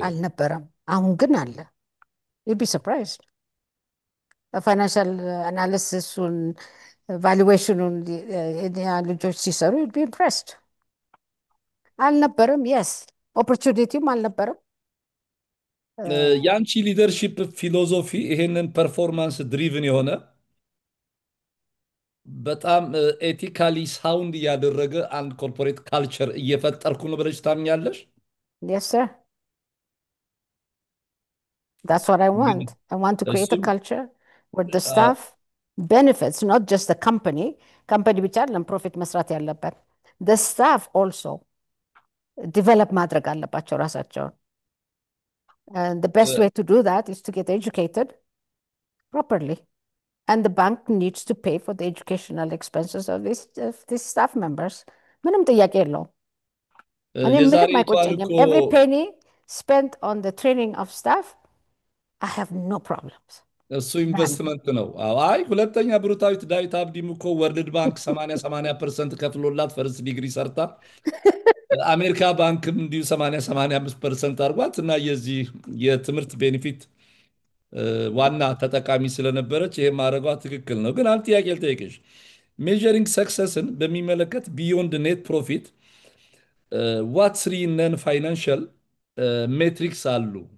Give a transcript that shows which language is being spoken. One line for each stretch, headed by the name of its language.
Amharic: አልነበረም አሁን ግን አለ
English: you'd be surprised
Amharic: ፋይናንሻል አናሊሲሱን ቫሉዌሽኑን ልጆች ሲሰሩ
English: you'd be impressed
Amharic: አልነበረም yes ኦፖርቹኒቲም አልነበረም የአንቺ ሊደርሺፕ ፊሎዞፊ ይሄንን ፐርፎርማንስ ድሪቭን የሆነ በጣም ኤቲካሊ ሳውንድ እያደረገ አንድ ኮርፖሬት ካልቸር እየፈጠርኩ ነው ብለሽ ታምኛለሽ?
English: yes sir that's what I want I want to create a
Amharic: እሱም
English: culture where the staff benefits not just the company
Amharic: ብቻ አይደለም ፕሮፊት መስራት ያለበት
English: the staff also develop
Amharic: ማድረግ አለባቸው ራሳቸውን
English: and the best way to do that is to get educated properly and the bank needs to pay for the educational expenses of these staff members
Amharic: ምንም ጥያቄ የለውም እኔ ምንም የዛሬቷን አይቆጨኝም እኮ
English: every penny spent on the training of staff I have no problems
Amharic: እሱ ኢንቨስትመንት ነው። አይ ሁለተኛ ብሩታዊት ዳዊት አብዲም እኮ ወርልድ ባንክ 80% ከፍሎላት ፈርስት ዲግሪ ሰርታ አሜሪካ ባንክም እንዲሁ 85% አድርጓት እና የዚህ የትምህርት ቤኔፊት ዋና ተጠቃሚ ስለነበረች ይሄ ማድረጓ ትክክል ነው። ግን አንድ ጥያቄ ልጠይቅሽ። ሜዠሪንግ ሰክሰስን በሚመለከት
English: ቢዮንድ ኔት ፕሮፊት ዋት ስሪ ነን ፋይናንሻል ሜትሪክስ
Amharic: አሉ?